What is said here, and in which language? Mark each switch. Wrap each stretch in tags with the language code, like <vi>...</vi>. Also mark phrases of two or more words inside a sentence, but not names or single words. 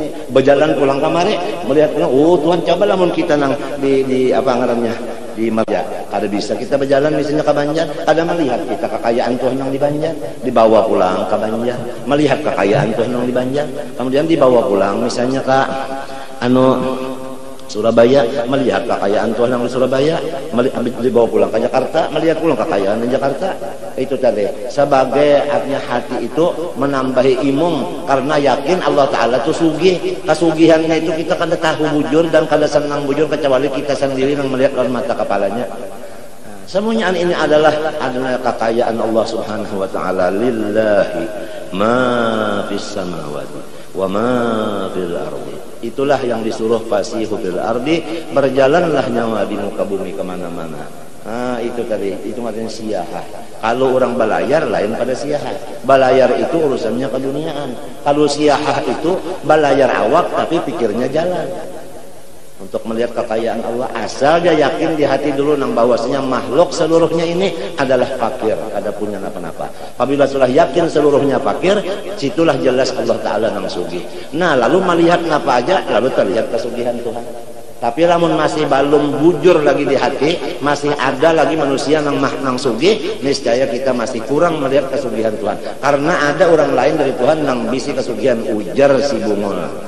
<bjn>Berjalan pulang kemari melihat pulang, oh Tuhan coba lamun kita nang di apa ngarannya di Marja, kada bisa kita berjalan misalnya ke Banjar, kada melihat kita kekayaan Tuhan yang di Banjar, dibawa pulang ke Banjar, melihat kekayaan Tuhan yang di Banjar, kemudian dibawa pulang misalnya ke Surabaya, melihat kekayaan Tuhan yang di Surabaya, dibawa pulang ke Jakarta, melihat pulang kekayaan di Jakarta. Itu tadi sebagai artinya hati itu menambahi imung karena yakin Allah Ta'ala itu sugih. Kasugihannya itu kita kada tahu bujur dan kada senang bujur kecuali kita sendiri yang melihat dengan mata kepalanya. Semuanya ini adalah kekayaan Allah</bjn> <ar>سبحانه وتعالى. لله ما في السماوات وما في الأرض.</ar> <bjn>Itulah yang disuruh</bjn> <ar>فسيحوا في الأرض,</ar> <bjn>berjalanlah nyawa di muka bumi kemana-mana. Nah, itu tadi, itu artinya siyahah. Kalau orang balayar lain pada siyahah. Balayar itu urusannya keduniaan. Kalau siyahah itu balayar awak tapi pikirnya jalan. Untuk melihat kekayaan Allah, asal dia yakin di hati dulu nang bahwasanya makhluk seluruhnya ini adalah fakir, ada punya apa-apa. Apabila sudah yakin seluruhnya fakir, situlah jelas Allah Ta'ala nang sugih. Nah, lalu melihat apa aja, lalu terlihat kesugihan Tuhan. Tapi lamun masih belum bujur lagi di hati, masih ada lagi manusia nang sugih, niscaya kita masih kurang melihat kesugihan Tuhan. Karena ada orang lain dari Tuhan nang bisi kesugihan, ujar si bungol.</bjn>